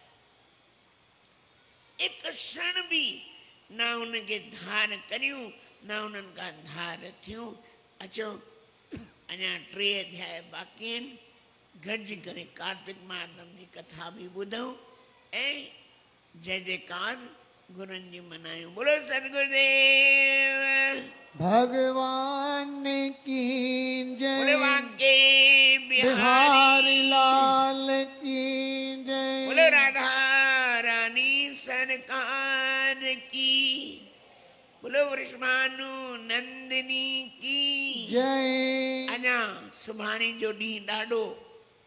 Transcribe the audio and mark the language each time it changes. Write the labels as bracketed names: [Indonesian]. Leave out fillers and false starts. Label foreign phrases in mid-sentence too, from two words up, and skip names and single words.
[Sindhi] हिकु क्षण बि न उनखे धार करियूं न उन्हनि खां धार थियूं अचो अञा 3 अध्याय बाक़ी आहिनि गॾिजी करे कार्तिक महात्म जी कथा बि ॿुधूं ऐं जय जयकार गुरुनि जी मनायूं बोलो सतगुरुदेव [Hindi] भगवान की बोले जय वाके बिहारी लाल की जय बोले राधा रानी सरकार की बोलो वृषभानु नंदिनी की जय [Sindhi] अञा सुभाणे जो ॾींहुं ॾाढो